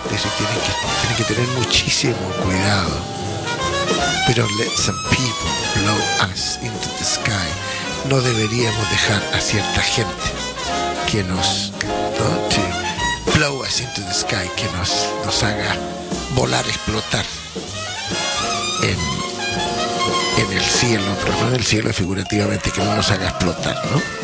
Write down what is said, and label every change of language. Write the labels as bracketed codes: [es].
[es] Dice: tienen que tener muchísimo cuidado. [en] We don't let some people blow us into the sky. [es] No deberíamos dejar a cierta gente que nos, ¿no?, [en] to blow us into the sky, [es] que nos haga volar, explotar en el cielo, pero no en el cielo figurativamente, que no nos haga explotar, ¿no?